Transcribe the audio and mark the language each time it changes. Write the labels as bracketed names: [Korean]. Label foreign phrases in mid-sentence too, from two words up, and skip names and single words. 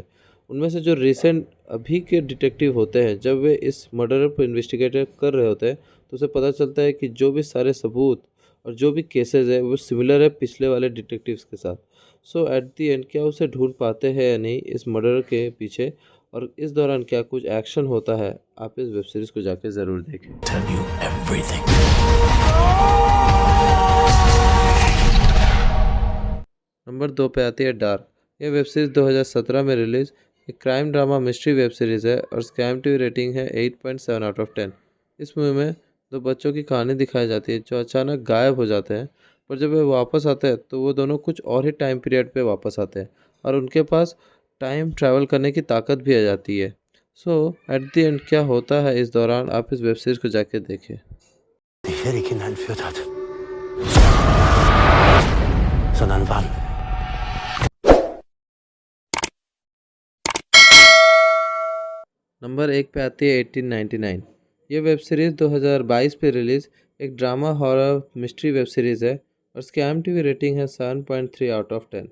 [Hindi] उनमें से जो रिसेंट अभी के डिटेक्टिव होते हैं, जब वे इस मर्डर पर इन्वेस्टिगेट कर रहे होते हैं तो उसे पता चलता है कि जो भी सारे सबूत और जो भी केसेस है वो सिमिलर है पिछले वाले डिटेक्टिव्स के साथ। [English] so at the end [Hindi] क्या उसे ढूंढ पाते हैं या नहीं इस मर्डर के पीछे, और इस दौरान क्या कुछ एक्शन होता है, आप इस [English] web series [Hindi] को जाके ज़रूर देखें। [English] Tell you everything. [Hindi] नंबर 2 पे आती है डार्क। यह वेब सीरीज़ 2017 में रिलीज़ एक [English] crime drama mystery web series [Hindi] है और इसकी IMDb रेटिंग है 8.7 [English] out of [Hindi] 10। इस मूवी में 2 बच्चों की कहानी दिखाई जाती है जो अचानक गायब हो जाते हैं, पर जब वे वापस आते हैं तो वो दोनों कुछ और ही [English] time period [Hindi] पे वापस आते हैं और उनके पास [English] time travel [Hindi] करने की ताकत भी आ जाती है। [English] so at the end [Hindi] क्या होता है इस दौरान, आप इस [English] web series [Hindi] को जाके देखें। [German] Nicht wer die Kinder entführt hat, sondern wann. [Hindi] नंबर 1 पे आती है 1899। ये वेब सीरीज़ 2022 पे रिलीज़ एक [English] drama horror mystery web series [Hindi] है और इसकी IMDb रेटिंग है 7.3 [English] out of [Hindi] 10।